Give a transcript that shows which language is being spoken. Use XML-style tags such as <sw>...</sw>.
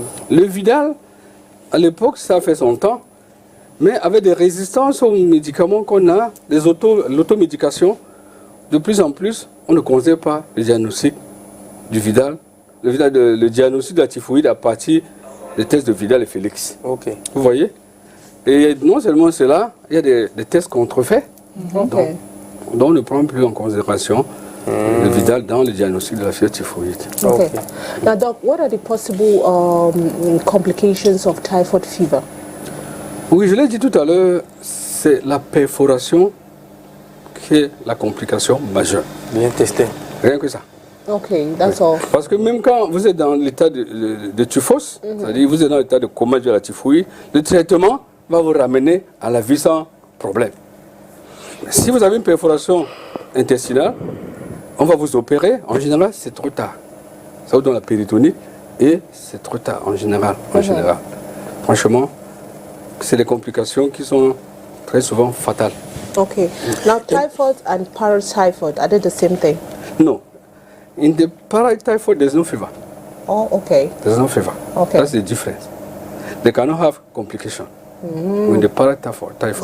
<fr>Le Vidal, à l'époque, ça a fait son temps, mais avec des résistances aux médicaments qu'on a, l'automédication, de plus en plus, on ne considère pas le diagnostic du Vidal, le diagnostic de la typhoïde à partir des tests de Vidal et Félix.</fr> <en>Ok.</en> <fr>Vous voyez? Et non seulement cela, il y a des tests contrefaits, dont on ne prend plus en considération le Vidal dans le diagnostic de la fièvre typhoïde.</fr> <en>Okay. Now, Doc, what are the possible complications of typhoid fever?</en> <fr>Oui, je l'ai dit tout à l'heure, c'est la perforation qui est la complication majeure. Bien testé. Rien que ça.</fr> <en>Okay, that's all.</en> <fr>Parce que même quand vous êtes dans l'état de typhos, c'est-à-dire vous êtes dans l'état de coma de la typhoïde, le traitement va vous ramener à la vie sans problème. Si vous avez une perforation intestinale, on va vous opérer. En général, c'est trop tard. Ça vous donne la péritonite et c'est trop tard en général. Franchement, c'est des complications qui sont très souvent fatales.</fr> <en>Okay. Now, typhoid and paratyphoid, are they the same thing? No. In the paratyphoid, there's no fever. Oh, okay. There's no fever. Okay. That's the difference. They cannot have complication with the paratyphoid.</en>